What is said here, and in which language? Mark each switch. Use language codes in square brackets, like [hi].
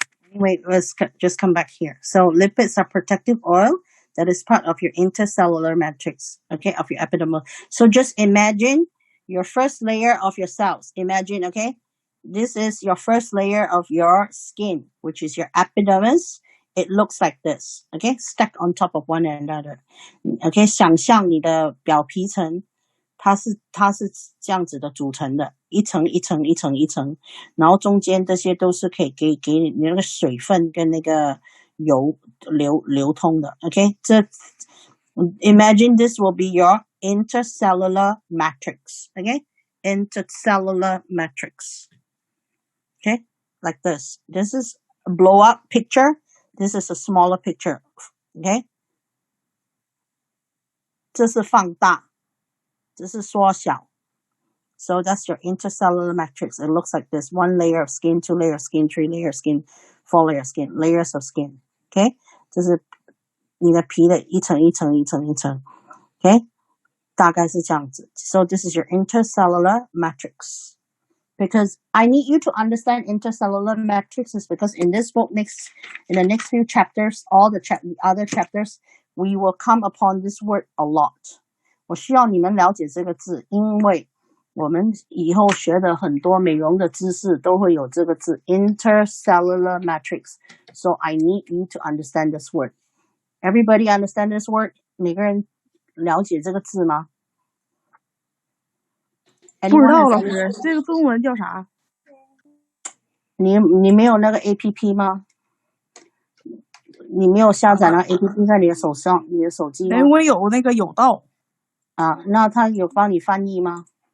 [en] Anyway, let's just come back here. So lipids are protective oil that is part of your intercellular matrix, okay, of your epidermal. So just imagine your first layer of your cells. Imagine, okay, this is your first layer of your skin, which is your epidermis. It looks like this, okay, stacked on top of one another. [zh] Okay, 想象你的表皮层，它是这样子的组成的，一层一层一层一层，然后中间这些都是可以给你那个水分跟那个油流通的。 [en] Okay, imagine this will be your intercellular matrix. Okay, intercellular matrix. Okay, like this. This is a blow up picture. This is a smaller picture. [zh] Okay, 这是放大。 [en] This is [zh] 缩小. [en] So that's your intercellular matrix. It looks like this. 1 layer of skin, 2 layer of skin, 3 layer of skin, 4 layer of skin, layers of skin. Okay? [zh] 这是你的皮的一层一层一层一层. Okay? 大概是这样子. [en] So this is your intercellular matrix. Because I need you to understand intercellular matrices because in this book, in the next few chapters, all the other chapters, we will come upon this word a lot. [zh] 我需要你们了解这个字，因为我们以后学的很多美容的知识都会有这个字 intercellular matrix. [en] So I need you to understand this word. Everybody understand this word? [zh] 每个人了解这个字吗？不知道老师，这个中文叫啥？你没有那个 APP 吗？你没有下载那 APP 在你的手上，你的手机吗？我有那个有道啊，那他有帮你翻译吗？